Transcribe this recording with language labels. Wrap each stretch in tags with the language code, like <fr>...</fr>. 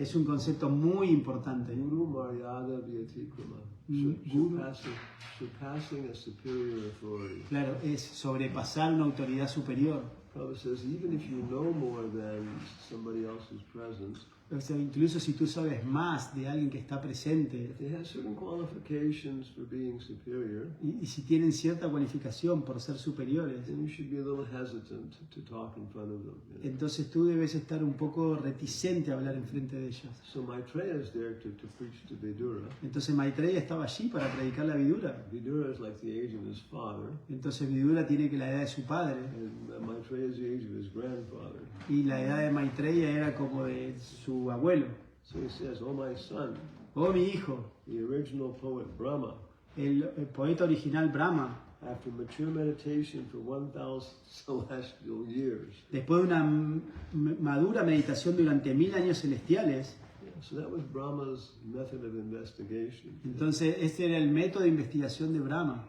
<es>Es un concepto muy importante.</es> <sa>Guru Maryada Vyatikrama. Guru.</sa> <en>Surpassing a superior authority.</en> <es>Claro, es sobrepasar una autoridad superior.</es> <en>Prabhupada says, even if you know more than somebody else who's present,</en> <es>O sea, incluso si tú sabes más de alguien que está presente</es> <en>if they have certain qualifications for being superior,</en> <es>y si tienen cierta cualificación por ser superiores,</es> <en>then you should be a little hesitant to talk in front of them. You know?</en> <es>entonces tú debes estar un poco reticente a hablar enfrente de ellos.</es> <en>So Maitreya is there to preach to Vidura.</en> <es>Entonces Maitreya estaba allí para predicar la Vidura.</es> <en>Vidura is like the age of his father,</en> <es>Entonces Vidura tiene que la edad de su padre</es> <en>and Maitreya is the age of his grandfather.</en> <es>y la edad de Maitreya era como de su abuelo.</es> <en>So he says, "Oh, my son,</en> <es>Oh, mi hijo,</es> <en>the original poet Brahma,</en> <es>el poeta original Brahma,</es> <en>after mature meditation for 1,000 celestial years."</en> <es>después de una madura meditación durante 1000 años celestiales,</es> <en>Yeah, so that was Brahma's method of investigation.</en> <es>entonces este era el método de investigación de Brahma.</es>